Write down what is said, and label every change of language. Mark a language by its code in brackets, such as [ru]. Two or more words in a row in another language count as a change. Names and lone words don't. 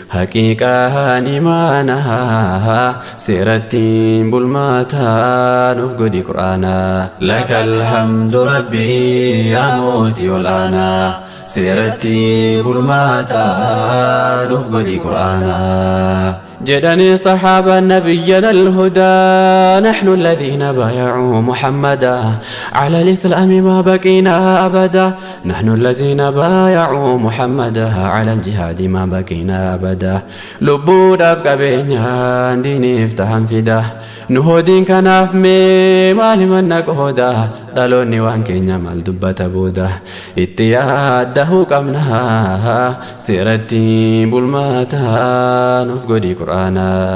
[om] Haqiiqaan imaanaa, seeratti bulmaataa nuuf godhi Qur'aana. [ar] لك الحمد ربي, [om] yaa mootii olaanaa, seeratti bulmaataa nuuf godhi Qur'aana. Jedhanii sahaaba [ar] نبينا الهدى, "نحن الذين بايعوا محمدا على الإسلام ما بقينا أبدا، نحن الذين بايعوا محمدا على الجهاد ما بقينا أبدا." [om] Lubbuudhaaf qabeenyaan diiniif tahan fida. Nu hodiin kanaaf mee maali manna qooda? Dhaloonni waan keenya maal dubbata booda? Itti yaaddahuu qabna, seeratti bulmaataa nuuf godhi Qur'aana.